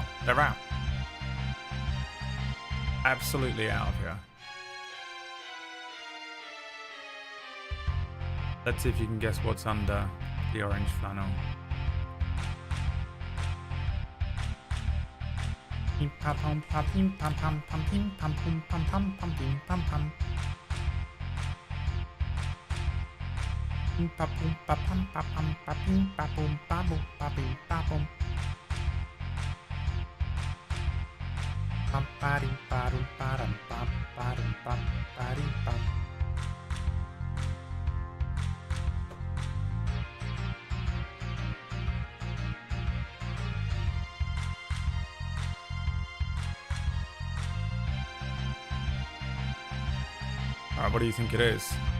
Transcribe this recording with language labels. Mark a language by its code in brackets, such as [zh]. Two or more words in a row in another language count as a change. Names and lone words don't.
[en] They're out. Absolutely out of here. Let's see if you can guess what's under the orange flannel. Pim pam pam pam pim pam pam pam pim pam pum pam pam pam pim pam pam. Pim pam pum pam pam pam pam pim pam pum pam pum pam pim pam pum. Pam parim parum param pam parum pam parim pam. Alright, what do you think it is?